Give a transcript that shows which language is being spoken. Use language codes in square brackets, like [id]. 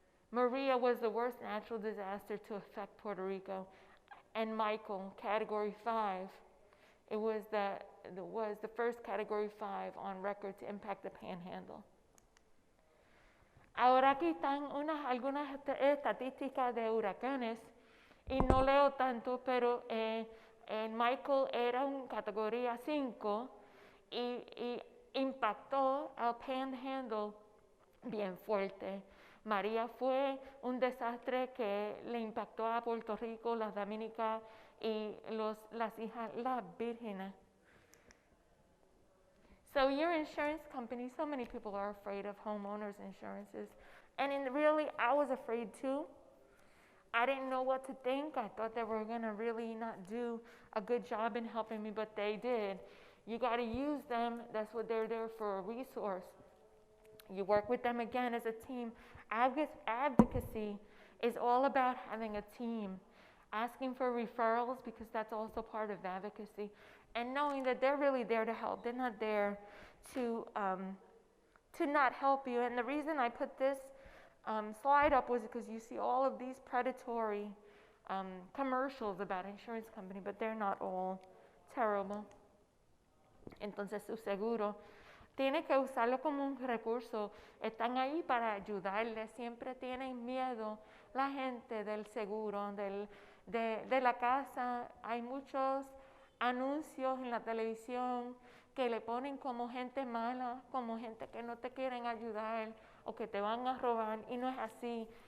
[en] Maria was the worst natural disaster to affect Puerto Rico. And Michael, Category 5, it was the first Category 5 on record to impact the Panhandle. [es] Ahora aquí están algunas estadísticas de huracanes, y no leo tanto, pero Michael era un categoría 5 y impactó al Panhandle bien fuerte. María fue un desastre que le impactó a Puerto Rico, las Dominicas y las Vírgenes. [en] So your insurance company, so many people are afraid of homeowners insurances. And really, I was afraid too. I didn't know what to think. I thought they were going to really not do a good job in helping me, but they did. You got to use them. That's what they're there for, a resource. You work with them again as a team. Advocacy is all about having a team. Asking for referrals, because that's also part of advocacy. And knowing that they're really there to help. They're not there to not help you. And the reason I put this slide up was because you see all of these predatory commercials about insurance company, but they're not all terrible. [es] Entonces su seguro tiene que usarlo como un recurso. Están ahí para ayudarle. Siempre tienen miedo la gente del seguro, de la casa. Hay muchos anuncios en la televisión que le ponen como gente mala, como gente que no te quieren ayudar o que te van a robar, y no es así.